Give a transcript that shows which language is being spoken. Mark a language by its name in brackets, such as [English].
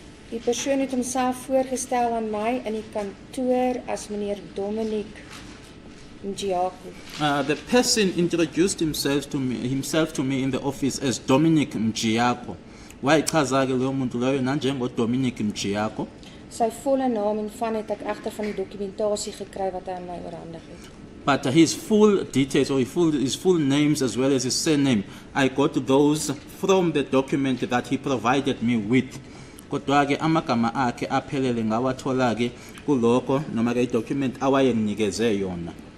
[Afrikaans] Die persoon het homself voorgestel aan my in die kantoor as meneer Dominic Mjiako. [English] The person introduced himself to me in the office as Dominic Mjiako. [Zulu] Wayichaza ke lo muntu loyo nanjengo Dominic Mjiako. [Afrikaans] Sy volle naam en van het ek egter van die dokumentasie gekry wat hy aan my oorhandig het. [English] But his full details or his full names as well as his surname, I got those from the document that he provided me with. [Zulu] Kodwa ke amagama akhe aphelele ngawathola ke kuloko noma ke document awayenginikeze yona.